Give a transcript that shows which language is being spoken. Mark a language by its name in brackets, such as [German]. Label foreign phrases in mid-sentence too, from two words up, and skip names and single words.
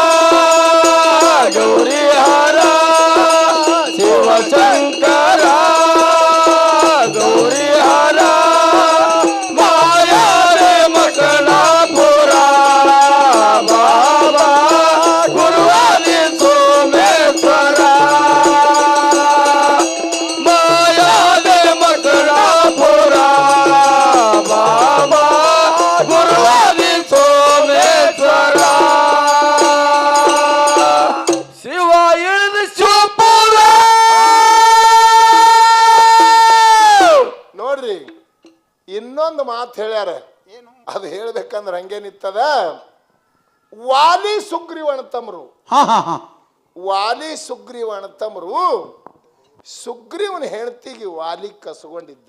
[Kannada] ಗೌರಿಹರ ಶಿವಶಂಕರ ಗೌರಿಹರ ಮಾಯಾರೆ ಮಕಣಾಪುರ ಬಾಬಾ ಗುರುವಾದಿ ಸೋಮೇಶ್ವರ ಮಾಯಾದೆ ಮಕಣಾಪುರ ಬಾಬಾ ಗುರುವಾದಿ ಸೋಮೇಶ್ವರ ಶಿವ ಇಳಿದ ಶಿವಪುರ ನೋಡ್ರಿ ಇನ್ನೊಂದು ಮಾತು ಹೇಳ್ಯಾರ, ಅದು ಹೇಳ್ಬೇಕಂದ್ರೆ ಹಂಗೆ ನಿತ್ತದ. ವಾಲಿ ಸುಗ್ರೀವ ಅಣ್ತಮ್ರು, ಹಾ ಹಾ ಹಾ ವಾಲಿ ಸುಗ್ರೀವ ಅಣ್ತಮ್ರು ಸುಗ್ರೀವನ ಹೆಂಡತಿಗೆ ವಾಲಿ ಕಸಗೊಂಡಿದ್ದ.